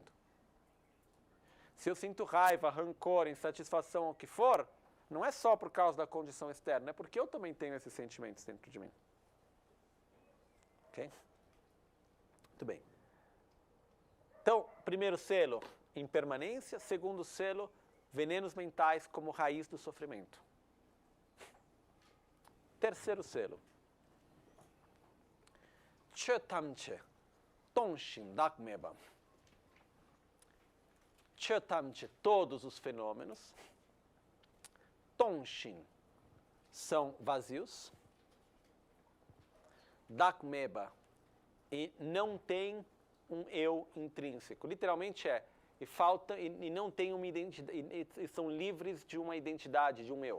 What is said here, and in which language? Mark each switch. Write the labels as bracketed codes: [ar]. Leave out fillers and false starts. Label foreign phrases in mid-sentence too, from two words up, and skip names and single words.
[pt] Se eu sinto raiva, rancor, insatisfação, o que for, não é só por causa da condição externa, é porque eu também tenho esses sentimentos dentro de mim. Ok? Muito bem. Então, primeiro selo, impermanência. Segundo selo, venenos mentais como raiz do sofrimento. Terceiro selo. [bo] ཆོས་ཐམས་ཅད་ སྟོང་ཞིང་ བདག་མེད་པ. ཆོས་ཐམས་ཅད, [pt] todos os fenômenos. Tonshin, são vazios. Dakmeba, e não tem um eu intrínseco. Literalmente e não tem uma identidade, e são livres de uma identidade, de um eu.